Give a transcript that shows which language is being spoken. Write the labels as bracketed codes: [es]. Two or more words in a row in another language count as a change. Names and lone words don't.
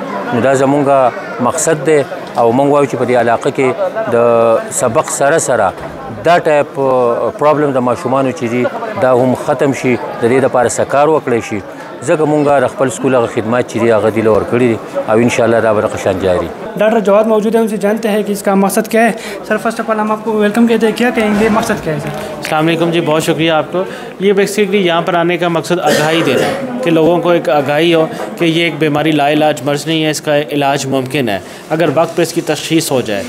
[ps] نو دا زموږ مقصد دی او موږ وایو چې په دې علاقه کې د سبق سره سره دا [en] type problem [ps] د ماشومانو چې دي دا هم ختم شي، د دې دپاره څه کار وکړی شي. ځکه مونږ د خپل سکول هغه خدمات چې دي هغه دله ورکړي دي او انشاءاللہ دا به دغه شان جاری. [ur] ڈاکٹر جواد موجود ہے، ان سے جانتے ہیں کہ اس کا مقصد کیا ہے۔ سر [en] first of all [ur] ہم آپ کو ویلکم کہتے ہیں، کیا کہیں گے مقصد کیا ہے سر? [ar] السلام عليكم [ur] جی، بہت شکریہ آپ کو۔ یہ بیسکلی یہاں پر آنے کا مقصد آگاہی دینا ہے کہ لوگوں کو ایک آگاہی ہو کہ یہ ایک بیماری لاعلاج مرض نہیں ہے، اس کا علاج ممکن ہے اگر وقت پر اس کی تشخیص ہو جائے.